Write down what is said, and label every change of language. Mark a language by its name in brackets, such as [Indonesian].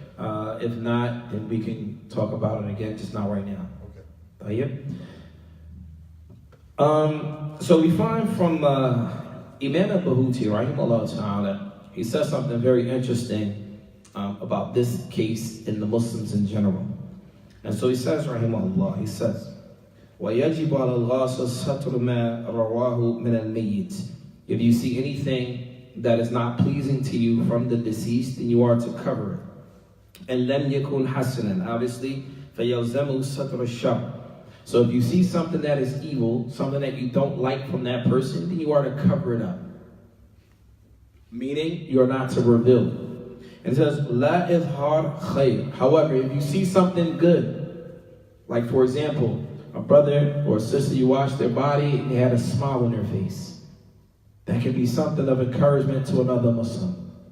[English] If not, then we can talk about it again, just not right now. Okay. So we find from Imam al-Bahuti, rahimahullah ta'ala, he says something very interesting about this case in the Muslims in general. And so he says, [Arabic] rahimahullah, he says, وَيَجِبُ عَلَى الْغَاسِلِ سَتْرُ مَا رَوَاهُ مِنَ الْمَيِّتِ. [English] If you see anything that is not pleasing to you from the deceased, then you are to cover it. And [Arabic] لَمْ يَكُنْ حَسَنًا. [English] Obviously, [Arabic] فَيَلْزَمُ سَتْرُ الشَّرِّ. [English] So if you see something that is evil, something that you don't like from that person, then you are to cover it up. meaning you're not to reveal it. And it says, La izhar khayr. However, if you see something good, like for example, a brother or a sister, you wash their body and they had a smile on their face, that can be something of encouragement to another Muslim.